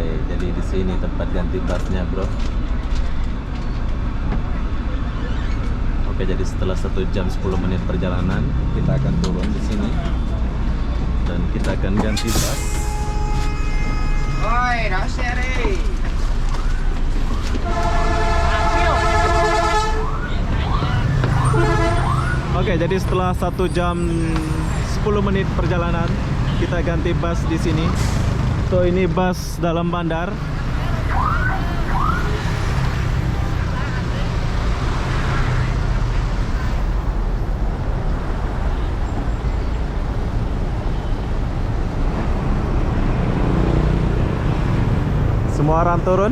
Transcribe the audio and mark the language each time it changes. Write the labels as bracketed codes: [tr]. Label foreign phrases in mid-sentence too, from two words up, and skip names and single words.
[id] Jadi di sini tempat ganti busnya, bro. Oke, jadi setelah 1 jam 10 menit perjalanan, kita akan turun di sini dan kita akan ganti bus. [vi] Ôi, đổ xe đi. [id] Oke, jadi setelah 1 jam 10 menit perjalanan, kita ganti bus di sini. So ini bus dalam bandar. Semua orang turun.